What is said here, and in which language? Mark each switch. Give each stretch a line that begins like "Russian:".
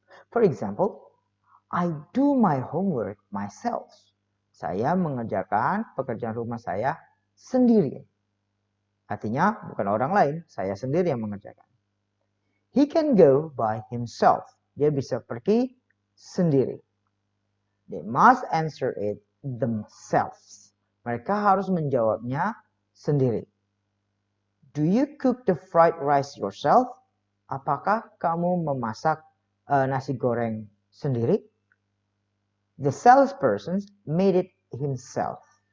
English: For example, I do my homework myself.
Indonesian: Saya mengerjakan pekerjaan rumah saya sendiri. Artinya bukan orang lain, saya sendiri yang mengerjakan.
English: He can go by himself.
Indonesian: Dia bisa pergi sendiri.
English: They must answer it themselves.
Indonesian: Mereka harus menjawabnya sendiri.
English: Do you cook the fried rice yourself?
Indonesian: Apakah kamu memasak nasi goreng sendiri?
English: The salesperson made it himself.